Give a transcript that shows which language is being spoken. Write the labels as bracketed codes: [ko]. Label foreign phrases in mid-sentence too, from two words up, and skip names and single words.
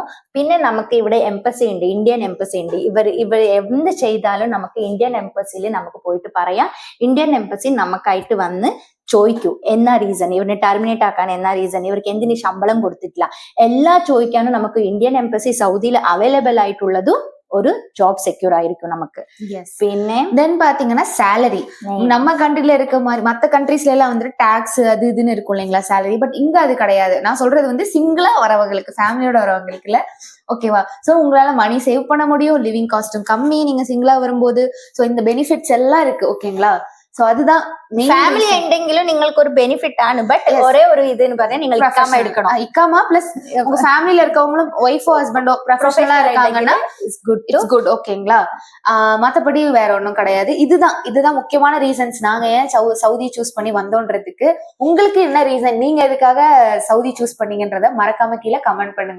[ml] പിന്നെ നമുക്ക് ഇവിടെ എംബസി ഉണ്ട്, [en] Indian embassy [ml] ഉണ്ട്. ഇവർ എന്ത് ചെയ്താലും നമുക്ക് [en] Indian embassy-il [ml] നമുക്ക് പോയിട്ട് പറയാം. [en] Indian embassy [ml] നമുക്കായിട്ട് വന്ന് ചോദിക്കൂ എന്നാ റീസൺ, ഇവരെ ടെർമിനേറ്റ് ആക്കാൻ എന്നാ റീസൺ, ഇവർക്ക് എന്തിന് ശമ്പളം കൊടുത്തിട്ടില്ല, എല്ലാം ചോദിക്കാനും നമുക്ക് [en] Indian embassy [ml] സൗദിയിൽ അവൈലബിൾ ആയിട്ടുള്ളതും ഒരു [en] job secure [ta] ஆயிருக்கும் நமக்கு. പിന്നെ தென் பாத்தீங்கன்னா சேலரி நம்ம கண்ட்ரில இருக்க மாதிரி மத்த கண்ட்ரீஸ்ல எல்லாம் வந்து டாக்ஸ் அது இதுன்னு இருக்கும் இல்லைங்களா சேலரி. பட் இங்க அது கிடையாது. நான் சொல்றது வந்து சிங்கிளா வரவங்களுக்கு, ஃபேமிலியோட வரவங்களுக்கு இல்ல. ஓகேவா? சோ உங்களால [en] money save [ta] பண்ண முடியும், [en] living cost-um [ta] கம்மி நீங்க சிங்கிளா வரும்போது. சோ இந்த பெனிஃபிட்ஸ் எல்லாம் இருக்கு. ஓகேங்களா? சோ அதுதான் [ml] ഫാമിലി ഉണ്ടെങ്കിലും നിങ്ങൾക്ക് ഒരു ബെനിഫിറ്റ് ആണ്. ബട്ട് ഒരേ ഒരു ഇതെന്ന് പറഞ്ഞാൽ നിങ്ങൾ ഇക്കാമ എടുക്കണം. ഇക്കാമ പ്ലസ് [ta] உங்க ஃபேமிலில இருக்கவங்களும் ஒய்ஃபோ ஹஸ்பண்டோ ப்ரொஃபஷனலா இருக்காங்கன்னா [en] it's good. [ta] ஓகேங்களா? மத்தபடி வேற ஒன்றும் கிடையாது. இதுதான் முக்கியமான ரீசன்ஸ் நாங்க ஏன் சவுதி சூஸ் பண்ணி வந்தோன்றதுக்கு. உங்களுக்கு என்ன ரீசன், நீங்க எதுக்காக சவுதி சூஸ் பண்ணீங்கன்றத மறக்காம கீழே கமெண்ட் பண்ணுங்க.